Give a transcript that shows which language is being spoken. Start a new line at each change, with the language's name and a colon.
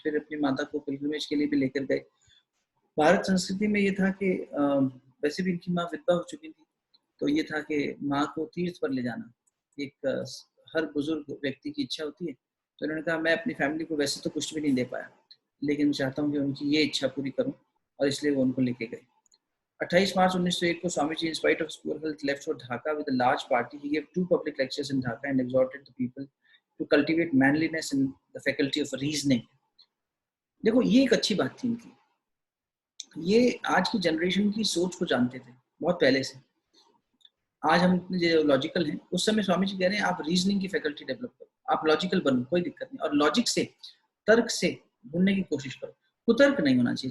Hindi: फिर अपनी माता को पिलग्रिमेज के लिए भी लेकर गए। भारत संस्कृति में ये था कि वैसे भी इनकी माँ विधवा हो चुकी थी, तो ये था कि माँ को तीर्थ पर ले जाना एक हर बुजुर्ग व्यक्ति की इच्छा होती है। तो उन्होंने कहा मैं अपनी फैमिली को वैसे तो कुछ भी नहीं दे पाया, लेकिन चाहता हूँ कि उनकी ये इच्छा पूरी करूँ, और इसलिए वो उनको लेके गए। 28 मार्च 1901 को
English: Swami ji, in spite of his poor health, left for Dhaka with a large party. He gave 2 public lectures in Dhaka and exhorted the people to cultivate manliness and the faculty of reasoning.
Hindi: देखो ये एक अच्छी बात थी इनकी। ये आज की जनरेशन की सोच को जानते थे बहुत पहले से। आज हम इतने जो लॉजिकल हैं, उस समय स्वामी जी कह रहे हैं आप रीजनिंग की फैकल्टी डेवलप करो, आप लॉजिकल बनो, कोई दिक्कत नहीं, और लॉजिक से, तर्क से ढूंढने की कोशिश करो। कुतर्क नहीं होना चाहिए।